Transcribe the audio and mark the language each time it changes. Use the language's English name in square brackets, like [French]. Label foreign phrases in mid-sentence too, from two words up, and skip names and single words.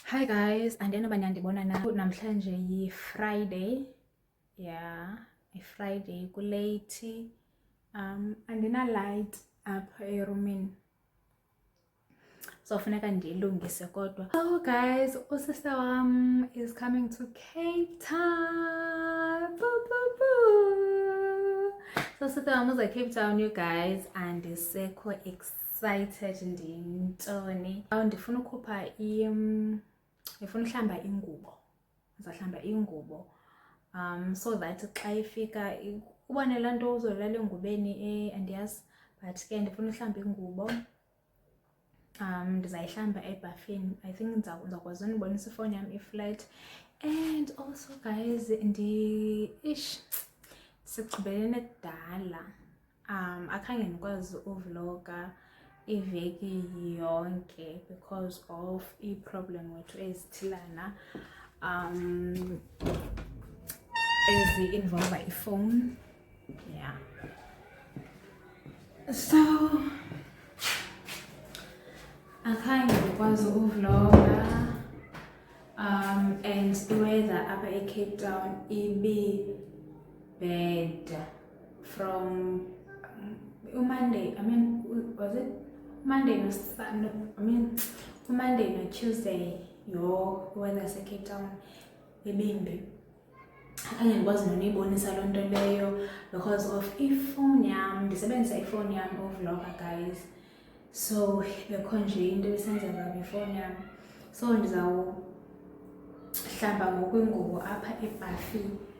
[Xhosa] guys, andinoba ndiyandibona namhlanje yi-Friday. Yeah, i-Friday kulate. Andina-light apha erumini, so funeka ndiyilungise kodwa. [English] So guys, [Xhosa] usister wam [English] is coming to Cape Town. [Xhosa] Boo, boo, boo. So sister wam uza Cape Town, [English] you guys, [Xhosa] and ndisekho excited ndiyintoni. Ndifuna ukhupha ndifuna uhlamba ingubo. Ndizahlamba ingubo [English] so that [Xhosa] xa ifika ubone laa nto uzolala engubeni andiyazi, but ke ndifuna uhlamba ingubo. Ndizayihlamba ebhafini. [English] I think [Xhosa] ndizakwazi unibonisa ifowuni yam i-flat. [English] And also guys, [Xhosa] sigqibelene kudala. Akhange ndikwazi uvloga iveki yonke [English] because of [Xhosa] i-problem wethu ezithilana ezi-involve ifowuni. [English] Yeah, so [Xhosa] akhange ndikwazi uvloga and i-weather apha eCape Town ibi bad from Monday. I mean, was it Monday no Sunday? I mean, Monday no Tuesday. Your weather is Cape Town ibimbi. Akhange ndikwazi nonibonisa loo nto leyo [English] because of [Xhosa] ifowuni yam. Ndisebenzisa ifowuni yam uvloga [English] guys, so [Xhosa] bekho nje into ebisenzeka ngefowuni yam. So ndizawuhlamba ngoku ingubo apha ebhafini.